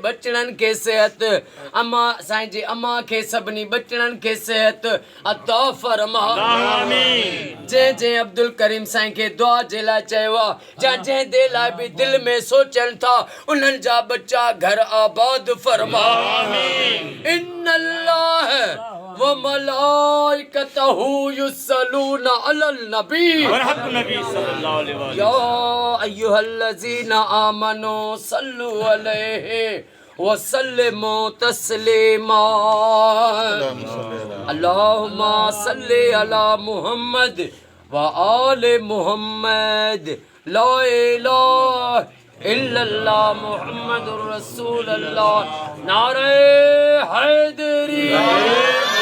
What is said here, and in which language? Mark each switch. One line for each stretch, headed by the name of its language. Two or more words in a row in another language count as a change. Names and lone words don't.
Sindhi: बचड़नि खे सेहत अम्मा साईं जी अम्मा के सभनी बचड़नि खे सेहत अता फरमा जंहिं अब्दुल करीम साईं के दुआ जे लाइ चयो आहे जंहिं दे लाइ बि दिल में सोचनि था उन्हनि जा बच्चा घर आबाद फरमा
Arabic: إن الله وملائكته يصلون على النبي يا أيها الذين آمنوا صلوا عليه وسلموا تسليما اللهم صل على محمد وآل محمد لا إله إلا الله محمد رسول الله
Urdu: نعرۂ حیدری